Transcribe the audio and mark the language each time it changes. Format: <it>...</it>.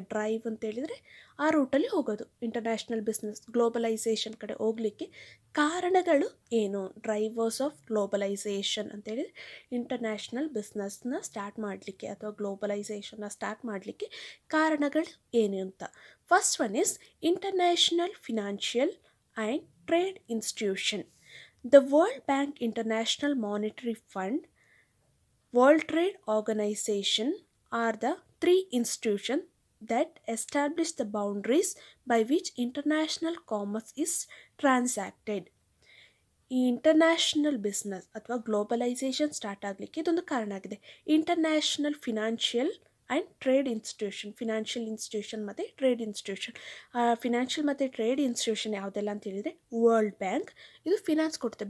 <kn>Drive ಅಂತ ಹೇಳಿದರೆ ಆ ರೂಟಲ್ಲಿ ಹೋಗೋದು, ಇಂಟರ್ನ್ಯಾಷನಲ್ ಬಿಸ್ನೆಸ್ ಗ್ಲೋಬಲೈಸೇಷನ್ ಕಡೆ ಹೋಗಲಿಕ್ಕೆ ಕಾರಣಗಳು ಏನು?</kn> <en>drivers of globalisation</en> <kn>ಅಂತೇಳಿದರೆ ಇಂಟರ್ನ್ಯಾಷನಲ್ ಬಿಸ್ನೆಸ್ನ ಸ್ಟಾರ್ಟ್ ಮಾಡಲಿಕ್ಕೆ ಅಥವಾ ಗ್ಲೋಬಲೈಸೇಷನ್ನ ಸ್ಟಾರ್ಟ್ ಮಾಡಲಿಕ್ಕೆ ಕಾರಣಗಳು ಏನು ಅಂತ.</kn> <en>First one is international financial and trade institution. The World Bank, International Monetary Fund, World Trade Organization are the three institutions that establish the boundaries by which international commerce is transacted.</en> <kn>ಈ international business ಅಥವಾ globalisation start ಆಗಲಿಕ್ಕೆ ಇದೊಂದು ಕಾರಣ ಆಗಿದೆ. International financial</kn> <en>And trade institution, financial institution ಮತ್ತು trade institution.</en> <kn>Financial ಮತ್ತು trade institution ಯಾವುದೆಲ್ಲ ಅಂತ ಹೇಳಿದರೆ, ವರ್ಲ್ಡ್ ಬ್ಯಾಂಕ್ ಇದು ಫಿನಾನ್ಸ್ ಕೊಡುತ್ತೆ.</kn>